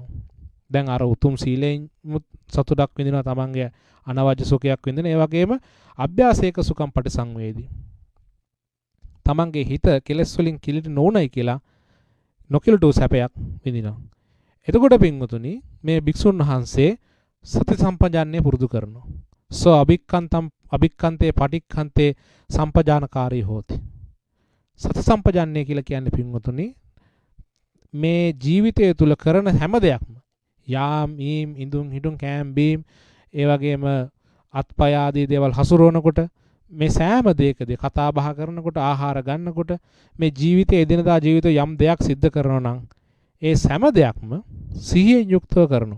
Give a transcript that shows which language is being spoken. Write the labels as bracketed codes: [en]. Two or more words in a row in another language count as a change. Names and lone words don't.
[si] දැන් අර උතුම් සීලයෙන් සතුටක් විඳිනවා, තමන්ගේ අනවජ්‍ය සුඛයක් විඳිනවා. ඒ වගේම [pi] අභ්‍යාසයක සුඛම් පටිසංවේදී [si] තමන්ගේ හිත කෙලස් වලින් කිලිට නොඋනයි කියලා නොකිලුටු සැපයක් විඳිනවා. එතකොට පින්වතුනි මේ භික්ෂුන් වහන්සේ සති සම්පජාන්නේ පුරුදු කරනවා. [pi] සෝ අභික්ඛන්තේ පටික්ඛන්තේ සම්පජානකාරී හෝති. [si] සති සම්පජාන්නේ කියලා කියන්නේ පින්වතුනි මේ ජීවිතය තුල කරන හැම දෙයක්ම යාම් ඊම් ඉඳුන් හිටුන් කෑම් බීම් ඒ වගේම අත්පය ආදී දේවල් හසුරවනකොට මේ සෑම දෙයකදී කතා බහ කරනකොට ආහාර ගන්නකොට මේ ජීවිතයේ එදිනදා ජීවිතේ යම් දෙයක් සිද්ධ කරනවා නම් ඒ සෑම දෙයක්ම සිහියෙන් යුක්තව කරනවා.